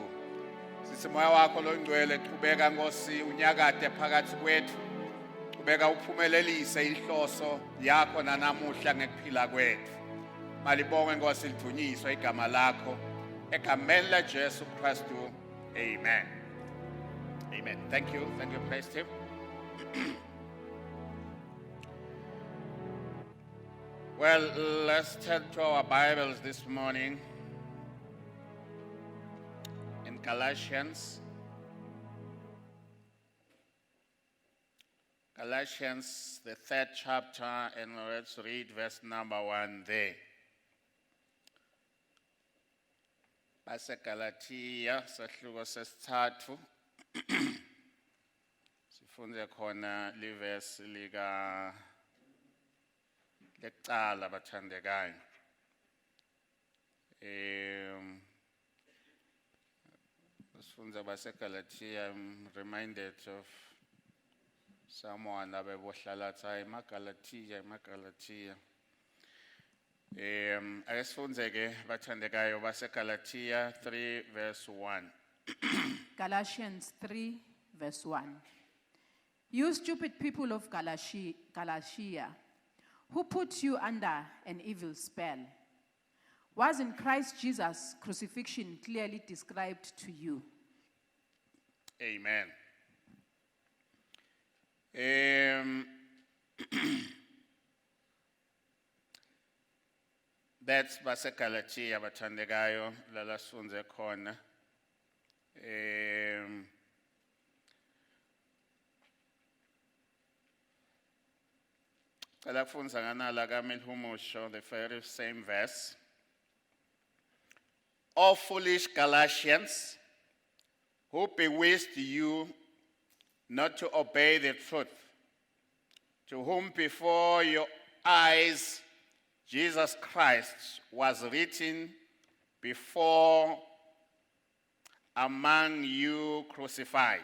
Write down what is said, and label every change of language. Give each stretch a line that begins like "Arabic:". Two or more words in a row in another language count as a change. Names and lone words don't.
Swati: Sithi moya wakho loyingcwele qhubeka Nkosi unyakade phakathi kwethu. Qhubeka uphumelelise inhloso yakho nanamuhla ngekuphila kwethu. Malibonge Nkosi lidunyiswe igama lakho egameni la Jesu Kristu.
English: Amen. Amen. Thank you. Praise Him. Well, let's turn to our Bibles this morning in Galatians. Galatians, the 3rd chapter, and let's read verse number 1 there.
Swati: Base Galatia, sahluko sesithathu. Sifunde khona liverse lika lecala bathandekayo. Sifunde base Galatia. I'm reminded of someone abebohlala tsa Galatia. Asifunze ke bathandekayo base Galatia 3 verse 1.
English: Galatians 3 verse 1. You stupid people of Galatia, who put you under an evil spell? Wasn't Christ Jesus' crucifixion clearly described to you? Amen.
Swati: That's base Galatia bathandekayo lala sifunze khona.
English: The very same verse. O foolish Galatians, who bewitched you not to obey the truth, to whom before your eyes Jesus Christ was written before among you crucified.